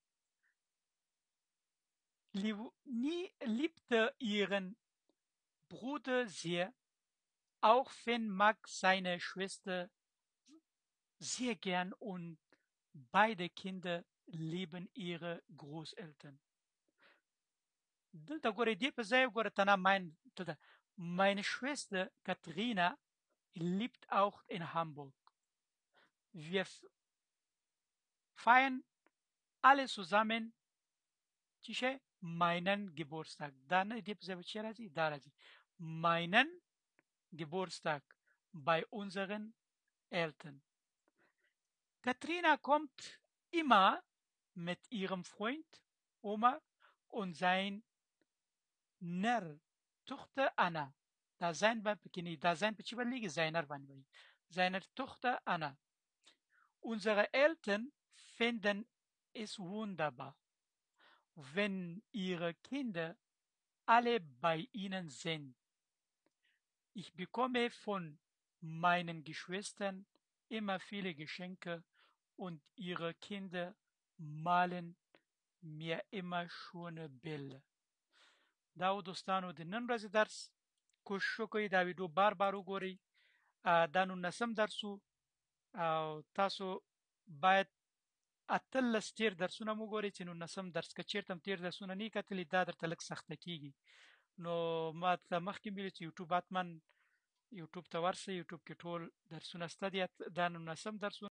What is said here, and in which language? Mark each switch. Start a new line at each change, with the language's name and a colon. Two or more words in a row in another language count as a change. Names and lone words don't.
German: Livni liebte ihren Bruder sehr. Auch Finn mag seine Schwester sehr gern und beide Kinder lieben ihre Großeltern.
Pashto: دلته ګورې دې په ځای ګوره تنه
German: meine Schwester Katharina lebt auch in Hamburg. Wir feiern alle zusammen meinen Geburtstag.
Pashto: Da نه دې په ځای به چې راځي دا راځي
German: meinen Geburtstag bei unseren Eltern. Katharina kommt immer mit ihrem Freund Omar und seiner Tochter Anna.
Pashto: دا sein باندې پکې نه دا sein په چی باندې لګي seiner باندې وي
German: seiner Tochter
Pashto: Anna.
German: Unsere Eltern finden es wunderbar, wenn ihre Kinder alle bei ihnen sind. Ich bekomme von meinen Geschwistern immer viele Geschenke und ihre Kinder malen mir immer schöne Bilder.
Pashto: دا و دوستانو د نن ورځې درس کوشش وکړئ دا ویډیو بار بار وګورئ دا 19 درس او تاسو باید 18 تیر درسونه مو ګورئ چې 19 درس که چیرته تیر درسونه نه کتلی دا درته لږ سخته کیږي نو ما ته مخکې ویل چې یوټیوب حتما یوټیوب ته ورسئ یوټیوب کې ټول درسونه شته دي دا 19 درسونه